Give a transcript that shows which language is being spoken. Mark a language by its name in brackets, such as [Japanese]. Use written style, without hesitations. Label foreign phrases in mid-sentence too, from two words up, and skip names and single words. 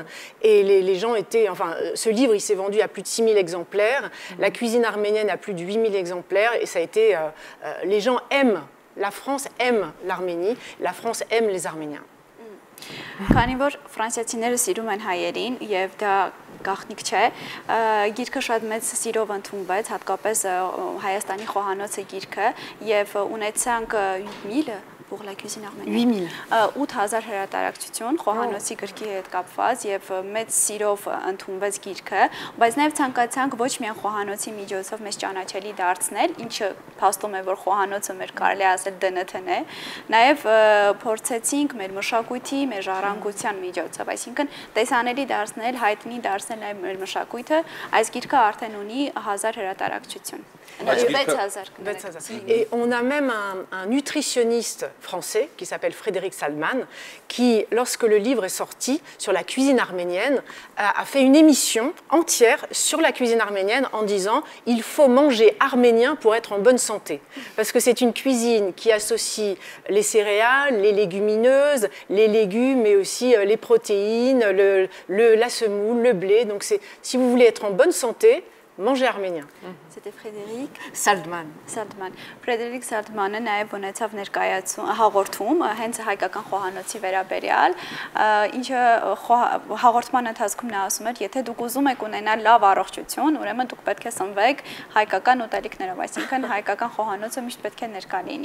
[French] Et les gens étaient... Enfin, ce livre, il s'est vendu à plus de 6000 exemplaires. La cuisine arménienne a plus de 8000 exemplaires. Et ça a été... les gens aiment, la France aime l'Arménie, la France aime les Arméniens. [Armenian] Քանի որ ֆրանսիացիները սիրում են հայերին եւ դա գաղտնիք չէ, գիրքը շատ մեծ սիրով ընդունվեց, հատկապես Հայաստանի խոհանոցը գիրքը եւ ունեցանք 8000 [French] pour la cuisine arménienne [Armenian] 8000 հրատարակություն խոհանոցի գրքի հետ կապված եւ մեծ սիրով ընդունվեց գիրքը, բայց նաեւ ցանկացանք ոչ միայն խոհանոցի միջոցով մեզ ճանաչելի դարձնել, ինչը փաստում է որ խոհանոցը մեր կարելի ասել ԴՆԹ-ն է, նաեւ փորձեցինք մեր մշակույթի, մեր ժառանգության միջոցով, այսինքն տեսանելի դարձնել, հայտնի դարձնել նաեւ մեր մշակույթը, այս գիրքը արդեն ունի 1000 հրատարակություն 6000. [French] Et on a même un nutritionniste français qui s'appelle Frédéric Saldman, qui, lorsque le livre est sorti sur la cuisine arménienne, a fait une émission entière sur la cuisine arménienne en disant « il faut manger arménien pour être en bonne santé ». Parce que c'est une cuisine qui associe les céréales, les légumineuses, les légumes, mais aussi les protéines, la semoule, le blé. Donc si vous voulez être en bonne santé, manger arménien. C'était Frédéric Saldman. [Armenian] Frédéric Saldmանը նաև ունեցավ ներկայացում հաղորդում հենց հայկական խոհանոցի վերաբերյալ, ինչը հաղորդման ընթացքում նա ասում էր, եթե դուք ուզում եք ունենալ լավ առողջություն, ուրեմն դուք պետք է սնվեք հայկական ուտելիքներով, այսինքն հայկական խոհանոցը միշտ պետք է ներկա լինի։